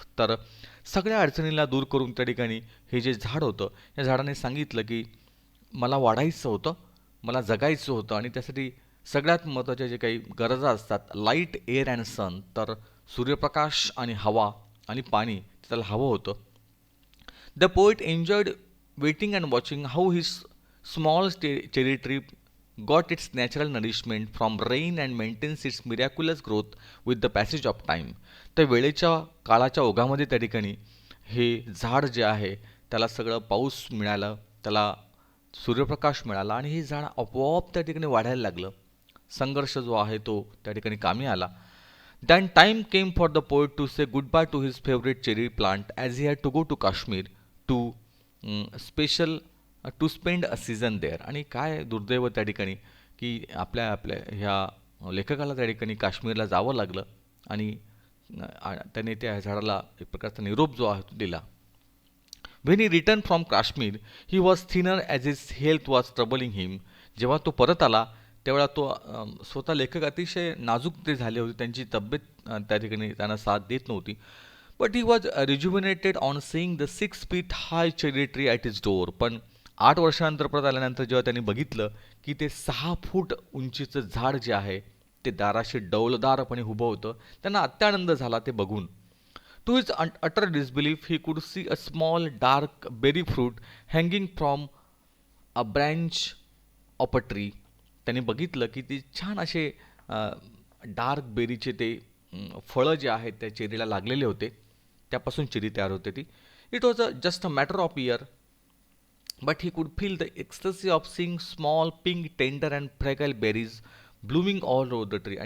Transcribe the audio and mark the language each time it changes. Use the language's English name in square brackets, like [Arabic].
[Marathi] तर सगळ्या अडचणीला दूर करून त्या ठिकाणी हे जे झाड होतं या झाडाने सांगितलं की मला वाढायचं होतं, मला जगायचं होतं आणि त्यासाठी सगळ्यात महत्त्वाच्या जे काही गरजा असतात [English] Light, air and sun. [Marathi] तर सूर्यप्रकाश आणि हवा आणि पाणी त्याला हवं होतं. [English] The poet enjoyed waiting and watching how his small cherry tree got its natural nourishment from rain and maintains its miraculous growth with the passage of time. [Marathi] तर वेळेच्या काळाच्या ओघामध्ये त्या ठिकाणी हे झाड जे आहे त्याला सगळं पाऊस मिळालं, त्याला सूर्यप्रकाश मिळाला आणि हे झाड आपोआप त्या ठिकाणी वाढायला लागलं. संघर्ष जो आहे तो त्या ठिकाणी कामी आला. [English] Then time came for the poet to say goodbye to his favorite cherry plant as he had to go to Kashmir to special to spend a season there. [Marathi] आणि काय दुर्दैव त्या ठिकाणी की आपल्या आपल्या ह्या लेखकाला त्या ठिकाणी काश्मीरला जावं लागलं आणि त्याने त्या झाडाला एक प्रकारचा निरोप जो आहे तो दिला. [English] When he returned from Kashmir, he was thinner as his health was troubling him. [Marathi] जेव्हा तो परत आला त्यावेळा तो स्वतः लेखक अतिशय नाजूक ते झाले होते, त्यांची तब्येत त्या ठिकाणी त्यांना साथ देत नव्हती. [English] But he was rejuvenated on seeing the 6 feet high cherry tree at his door. [Marathi] पण 8 वर्षानंतर परत आल्यानंतर जेव्हा त्यांनी बघितलं की ते 6 फूट उंचीचं झाड जे आहे ते दाराशी डौलदारपणे उभं होतं, त्यांना अत्यानंद झाला ते बघून. [English] To his utter disbelief, he could see a small dark berry fruit hanging from a branch of a tree. [Marathi] त्यांनी बघितलं की ती छान असे डार्क बेरीचे ते फळं जे आहेत त्या चेरीला लागलेले होते, त्यापासून चेरी तयार होते ती. [English] It was just a matter of year, but he could feel the ecstasy of seeing small pink tender and fragile berries blooming all over the tree.